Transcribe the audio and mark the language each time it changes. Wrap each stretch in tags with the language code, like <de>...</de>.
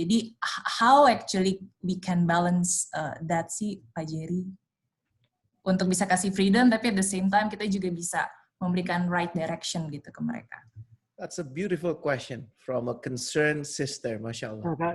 <en>Jadi how actually we can balance that sih Pak Jerry?</en> <id>Untuk bisa kasih freedom, tapi</id> <en>at the same time</en> <id>kita juga bisa memberikan</id> <en>right direction</en> <id>gitu ke mereka.</id> <en>That's a beautiful question from a concerned sister, Masya Allah.</en>